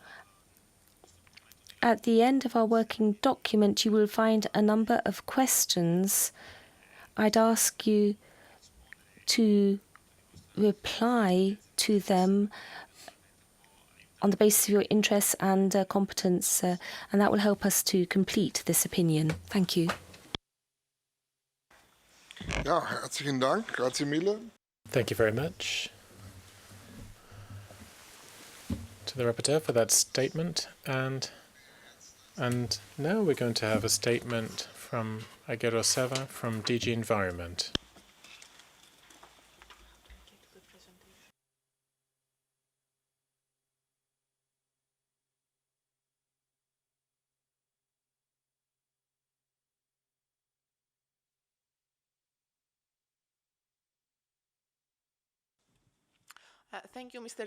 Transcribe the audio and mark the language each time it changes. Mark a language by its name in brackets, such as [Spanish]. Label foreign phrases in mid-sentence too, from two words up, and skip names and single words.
[English] At the end of our working document, you will find a number of questions. I'd ask you to reply to them on the basis of your interests and competence, and that will help us to complete this opinion. Thank you. [German] Ja, herzlichen Dank. [Italian] Grazie mille. [English] Thank you very much to the rapporteur for that statement. And now we're going to have a statement from Agero Seva from DG Environment. Thank you, Mr.